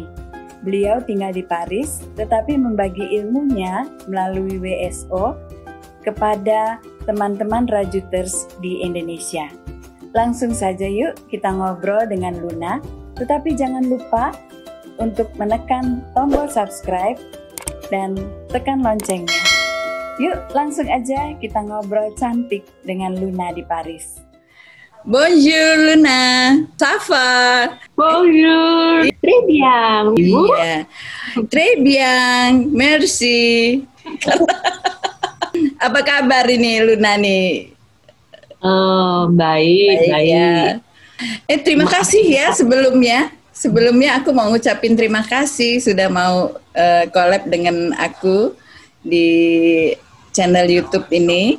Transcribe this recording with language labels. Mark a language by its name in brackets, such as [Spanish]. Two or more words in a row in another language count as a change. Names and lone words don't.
[Indonesian] Beliau tinggal di Paris, tetapi membagi ilmunya melalui WSO kepada teman-teman Rajuters di Indonesia. Langsung saja yuk kita ngobrol dengan Luna, tetapi jangan lupa untuk menekan tombol subscribe dan tekan loncengnya. Yuk langsung aja kita ngobrol cantik dengan Luna di Paris. [French] Bonjour Luna, ça va? Bonjour, très bien. Iya, très bien, merci. [Indonesian] Apa kabar ini Luna nih? Baik. Ya. Terima kasih ya sebelumnya. Sebelumnya aku mau ngucapin terima kasih sudah mau collab dengan aku di channel YouTube ini.